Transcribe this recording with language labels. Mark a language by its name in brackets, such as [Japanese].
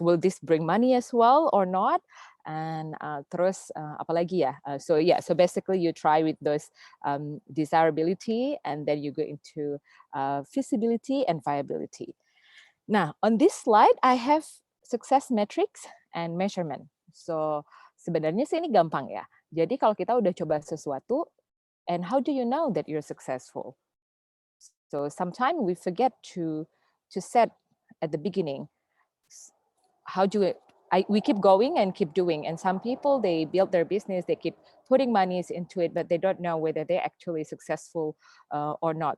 [English] Will this bring money as well or not? And [Indonesian] terus apalagi ya? [English] So basically you try with those desirability, and then you go into feasibility and viability. Now, on this slide, I have success metrics and measurement. [Indonesian] So sebenarnya sih ini gampang ya. Jadi kalau kita udah coba sesuatu, [English] and how do you know that you're successful? So sometimes we forget to set at the beginning. How do we keep going and keep doing, and some people, they build their business, they keep putting monies into it, but they don't know whether they're actually successful or not.